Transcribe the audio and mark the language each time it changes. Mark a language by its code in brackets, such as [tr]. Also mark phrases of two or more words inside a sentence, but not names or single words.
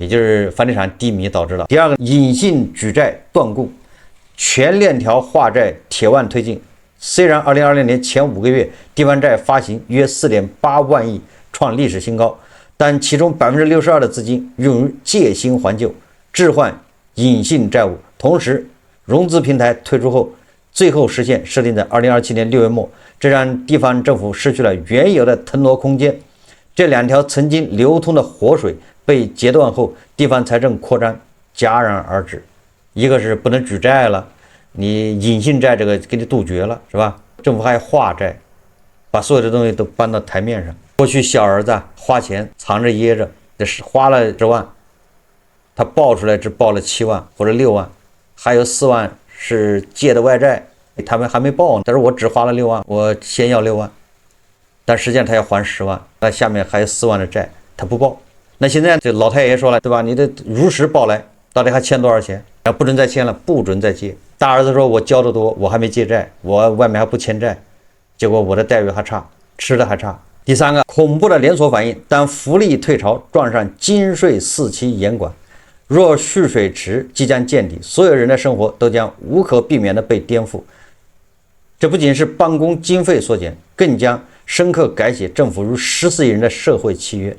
[zh] 就是房地產低迷導致了。第二個，隱性舉債斷供，全鏈條化債鐵腕推進，雖然2020年前5個月地方債發行約4.8萬億，創歷史新高，但其中62%的資金用於借新還舊，置換隱性債務。同時，融資平台推出後， 最後實現設定在2027年6月末，這讓地方政府失去了原有的騰挪空間。這兩條曾經流通的活水被截斷後，地方財政擴張戛然而止。一個是不能舉債了，你隱性債這個給你杜絕了，是吧？政府還要化債，把所有的東西都搬到台面上。過去小兒子花錢藏着掖着，這是花了10萬，他報出來只報了7萬或者6萬，還有4万是借的外債，他們還沒報呢。但是我只花了6万，我先要6万，但實際上他要還10萬，那下面還有4萬的債，他不報。那現在這老太爺說了，對吧？你得如實報來，到底還欠多少錢？然后不准再欠了，不准再借。大兒子說，我交的多，我還沒借債，我外面還不欠債，結果我的待遇還差，吃的還差。第三個，恐怖的連鎖反應，當福利退潮，撞上金稅4期嚴管，若蓄水池即將見底，所有人的生活都將無可避免地被顛覆。這不僅是辦公經費縮減，更將深刻改寫政府如14億人的社會契約。